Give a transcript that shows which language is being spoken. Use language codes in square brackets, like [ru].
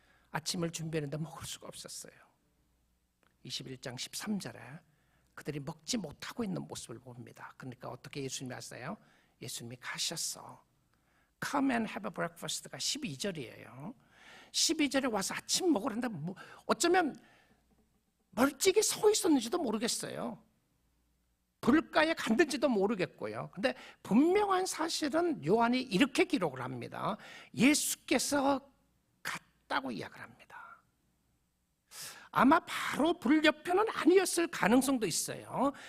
[ko] 아침을 준비했는데 먹을 수가 없었어요. 21장 13절에 그들이 먹지 못하고 있는 모습을 봅니다. 그러니까 어떻게 예수님이 하세요? 예수님이 가셨어. [en] Come and have a breakfast가 [ko] 12절이에요. 12절에 와서 아침 먹으라는데 어쩌면 멀찍이 서 있었는지도 모르겠어요. 불가에 갔는지도 모르겠고요. 근데 분명한 사실은 요한이 이렇게 기록을 합니다. 예수께서 갔다고 이야기를 합니다. 아마 바로 불 옆에는 아니었을 가능성도 있어요.